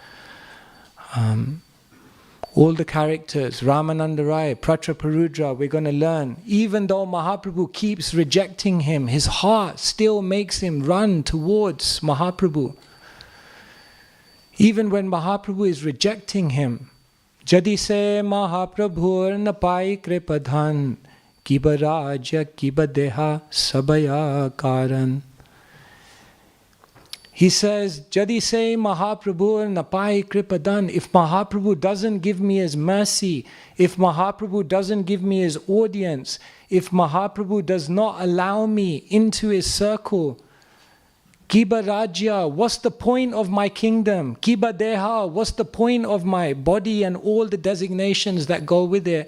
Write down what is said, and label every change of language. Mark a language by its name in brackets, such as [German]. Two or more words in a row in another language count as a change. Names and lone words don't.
[English] All the characters, Ramananda Rai, Prachaparudra, we're going to learn. Even though Mahaprabhu keeps rejecting him, his heart still makes him run towards Mahaprabhu. Even when Mahaprabhu is rejecting him, [Bangla] যদি সে মহাপ্রভুর না পায় কৃপাধন, কিবা রাজ্য কিবা দেহ সব অকারণ. [English] He says, [Bangla] যদি সে মহাপ্রভু না পাই কৃপাধন. [English] If Mahaprabhu doesn't give me his mercy, if Mahaprabhu doesn't give me his audience, if Mahaprabhu does not allow me into his circle, [Bangla] কিবা রাজ্য, [English] what's the point of my kingdom? [Bangla] কিবা দেহ, [English] what's the point of my body and all the designations that go with it?